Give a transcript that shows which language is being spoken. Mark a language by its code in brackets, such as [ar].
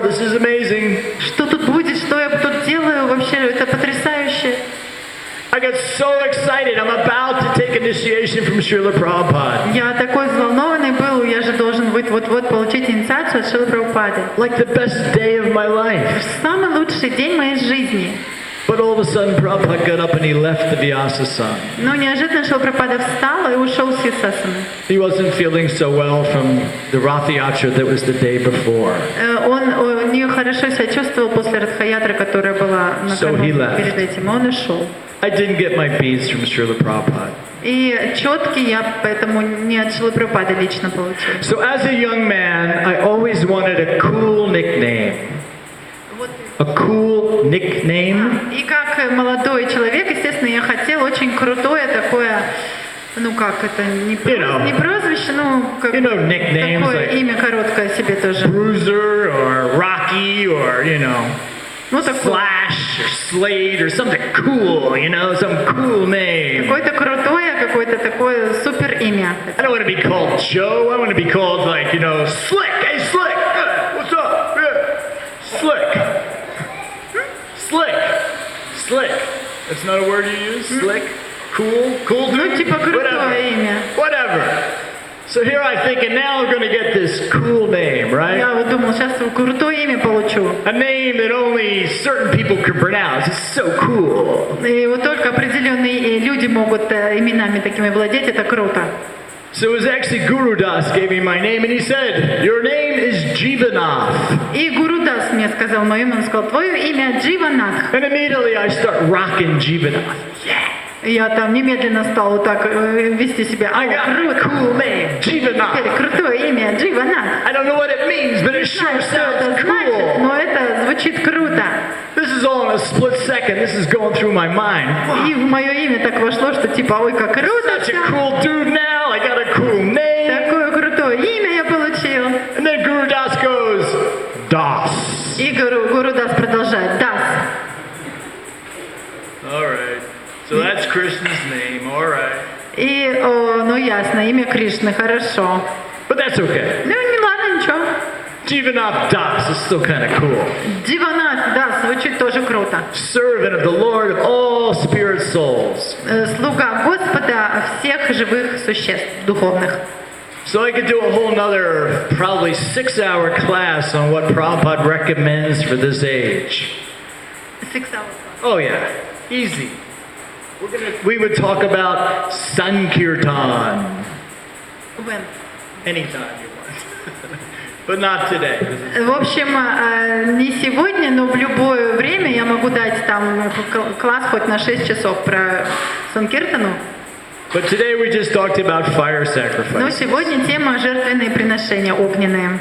[en] This is amazing. [ru] Что тут будет, что я тут делаю? Вообще, это потрясающе. [en] I got so excited. I'm about to take initiation from Srila Prabhupada. [ru] Я такой взволнованный был, я же должен быть вот-вот получить инициацию от Шрилы Прабхупады. [en] Like the best day of my life. [ru] Самый лучший день моей жизни. [en] But all of a sudden Prabhupada got up and he left the Vyasasana. [ru] Но неожиданно Шрила Прабхупада встал и ушел с Вьясасаны. [en] He wasn't feeling so well from the Rath Yatra that was the day before. [ru] Он не хорошо себя чувствовал после Радха-ятры, которая была накануне перед этим. Он ушел. [en] I didn't get my beads from Srila Prabhupada. [ru] И четки я поэтому не от Шрилы Прабхупады лично получил. [en] So as a young man, I always wanted a cool nickname. A cool nickname. [ru] И как молодой человек, естественно, я хотел очень крутое такое, ну как это, не прозвище, ну как [en] nicknames [ru] такое [en] like [ru] имя короткое себе тоже. [en] Bruiser or Rocky or [ru] ну, [en] Flash or Slade or something cool, some cool name. [ru] Какое-то крутое, какое-то такое супер имя. [en] I don't want to be called Joe. I want to be called like, Slick. Hey, Slick. What's up? Yeah. Slick. Slick. That's not a word you use? Slick? Cool dude? [ru] Ну, типа крутое имя. [en] Whatever. So here I think, and now we're going to get this cool name, right? [ru] Я вот думал, сейчас крутое имя получу. [en] A name that only certain people can pronounce. It's so cool. [ru] И вот только определенные люди могут именами такими владеть, это круто. [en] So it was actually Guru Das gave me my name, and he said, "Your name is Дживанатх." [ru] И Гуру Дас мне сказал мое имя, он сказал, твое имя Дживанатх. [en] And immediately I start rocking Дживанатх. [ru] Я там немедленно стал вот так вести себя. Круто. [en] Cool name, Дживанатх. [ru] Теперь крутое имя Дживанатх. [en] I don't know what it means, but it sure sounds cool. [ru] Но это звучит круто. [en] This is all in a split second. This is going through my mind. [ru] И в мое имя так вошло, что типа, ой, как круто. [en] Such a cool dude now. I got a cool name. [ru] Такое крутое имя я получил. [en] And then Guru Das goes, Das. [ru] И Гуру Дас продолжает, Das. [en] All right. So that's Krishna's name. All right. [ru] И, ну ясно, имя Кришны, хорошо. [en] But that's okay. [ru] Ну, не ладно, ничего. [en] Дживанатх Das is still kind of cool. [ru] Дживанатх Das звучит тоже круто. [en] Servant of the Lord of all spirit souls. [ru] Слуга Господа всех живых существ духовных. [en] So I could do a whole nother, probably 6-hour class on what Prabhupada recommends for this age. 6 hours. Oh yeah, easy. We would talk about Sankirtan. When? Anytime you want. But not today. [ru] В общем, не сегодня, но в любое время я могу дать там класс хоть на 6 часов про Санкиртану. [en] But today we just talked about fire sacrifice. [ru] Но сегодня тема жертвенные приношения огненные.